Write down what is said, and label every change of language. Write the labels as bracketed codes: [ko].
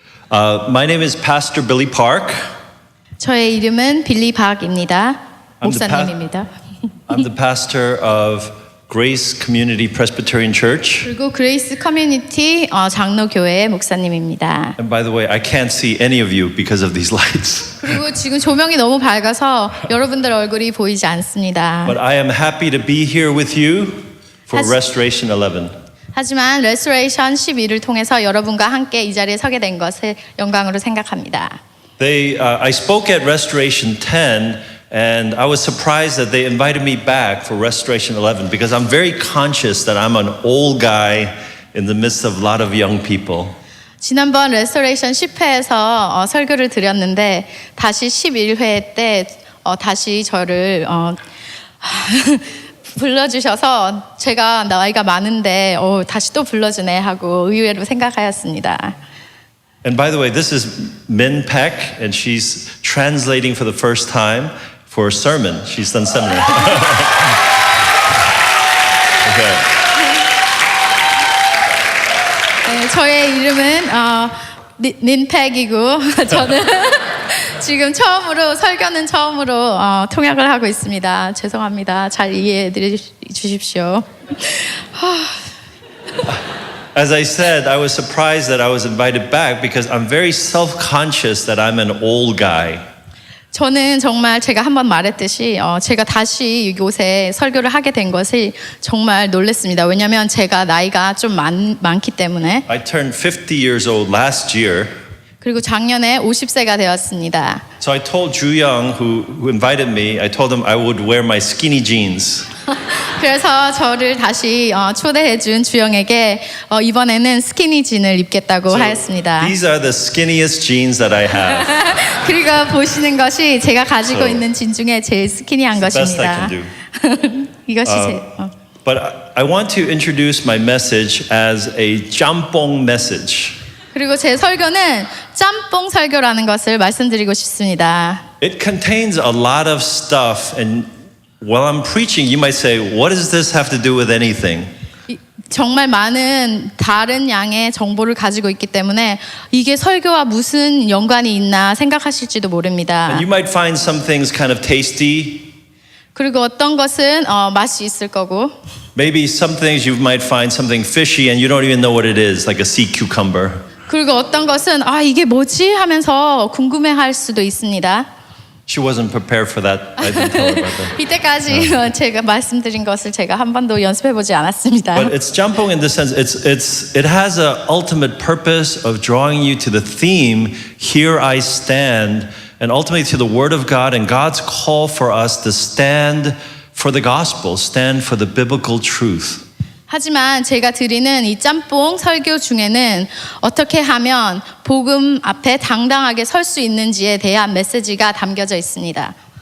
[en] My name is Pastor Billy Park. [ko] 저의 이름은 빌리 박입니다. [en] I'm the [ko] 목사님입니다. [en] I'm the pastor of Grace Community Presbyterian Church. [ko] 그리고 그레이스 커뮤니티 장로교회의 목사님입니다. [en] And by the way, I can't see any of you because of these lights. [ko] 그리고 지금 조명이 너무 밝아서 여러분들 얼굴이 보이지 않습니다. [en] But I am happy to be here with you for has- Restoration 11. [ko] 하지만 레스토레이션 12를 통해서 여러분과 함께 이 자리에 서게 된 것을 영광으로 생각합니다. [en] I spoke at Restoration 10, and I was surprised that they invited me back for Restoration 11 because I'm very conscious that I'm an old guy in the midst of a lot of young people. [ko] 지난번 레스토레이션 10회에서 설교를 드렸는데 다시 11회 때 다시 저를 불러주셔서 제가 나이가 많은데 다시 또 불러주네 하고 의외로 생각하였습니다. [en] And by the way, this is Min Peck, and she's translating for the first time for a sermon. She's done seminary. Okay. [ko] 네, 저의 이름은 민팩이고 저는 지금 설교는 처음으로 통역을 하고 있습니다. 죄송합니다. 잘 이해해 주십시오. [en] As I said, I was surprised that I was invited back because I'm very self-conscious that I'm an old guy. [ko] 저는 정말 제가 한번 말했듯이 제가 다시 이곳에 설교를 하게 된 것이 정말 놀랐습니다. 왜냐하면 제가 나이가 좀 많기 때문에. [en] I turned 50 years old last year. [ko] 그리고 작년에 50세가 되었습니다. [en] So I told Ju Young, who invited me, I told him I would wear my skinny jeans. [ko] 그래서 저를 다시 초대해준 주영에게 이번에는 스키니진을 입겠다고 하였습니다. [en] These are the skinniest jeans that I have. [ko] 그리고 보시는 것이 제가 가지고 [en] So, [ko] 있는 진 중에 제일 스키니한 [en] Best I [ko] 것입니다. [en] can do. [ko] 이것이 [en] But I want to introduce my message as a jampong message. [ko] 그리고 제 설교는 짬뽕 설교라는 것을 말씀드리고 싶습니다. [en] It contains a lot of stuff, and while I'm preaching, you might say, what does this have to do with anything? [ko] 정말 많은 다른 양의 정보를 가지고 있기 때문에 이게 설교와 무슨 연관이 있나 생각하실지도 모릅니다. [en] And you might find some things kind of tasty. [ko] 그리고 어떤 것은 맛이 있을 거고 [en] Maybe some things you might find something fishy and you don't even know what it is, like a sea cucumber. [ko] 그리고 어떤 것은 이게 뭐지 하면서 궁금해할 수도 있습니다. [en] She wasn't prepared for that. I didn't tell her about that. [ko] 이때까지 제가 말씀드린 것을 제가 한 번도 연습해보지 않았습니다. [en] But it's jampong in the sense it has an ultimate purpose of drawing you to the theme, here I stand, and ultimately to the word of God and God's call for us to stand for the gospel, stand for the biblical truth. [ko] 하지만 제가 드리는 이 짬뽕 설교 중에는 어떻게 하면 복음 앞에 당당하게 설 수 있는지에 대한 메시지가 담겨져 있습니다.